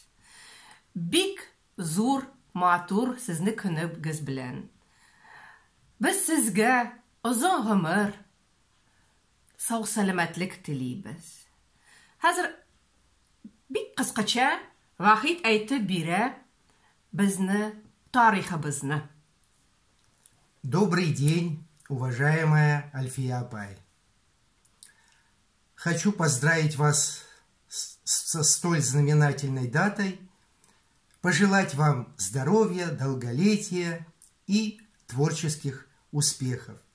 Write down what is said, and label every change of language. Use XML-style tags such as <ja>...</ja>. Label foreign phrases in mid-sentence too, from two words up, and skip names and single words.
<tt>Бик зур, матур сезне көнегез белән. Без сезгә озын гомер, сау сәламәтлек телибез. Хәзер бик кыскача Вахид әйтеп бирә безне тарихыбызны.</tt> <ru>Добрый день, уважаемая Альфия апай. Хочу поздравить вас со столь знаменательной датой, пожелать вам здоровья, долголетия и творческих успехов.</ru>